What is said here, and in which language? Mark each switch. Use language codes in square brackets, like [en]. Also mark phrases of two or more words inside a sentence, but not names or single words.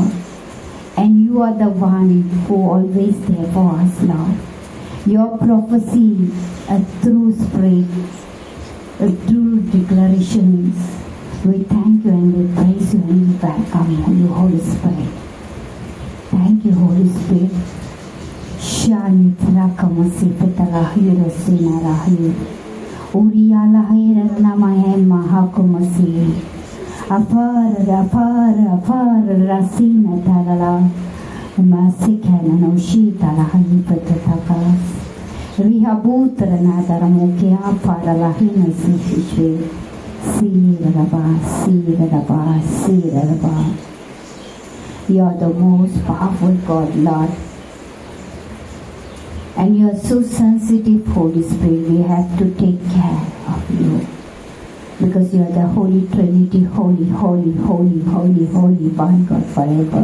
[en] And you are the one who always there for us, Lord. Your prophecy, a true spirit, a true declarations. We thank you and we praise you and we welcome you, Holy Spirit. Thank you, Holy Spirit. Shani Trakamasi Petalahi Rahi. Uriala Hairan Namahem Mahakumasi Afar Rasina Talala Masikana no Shita Lahi Petatakas Rihabutra Nadaramuki Afara Lahina Sishwe Siraba. You are the most powerful God, Lord. And you are so sensitive, Holy Spirit. We have to take care of you. Because you are the Holy Trinity, holy, one God forever.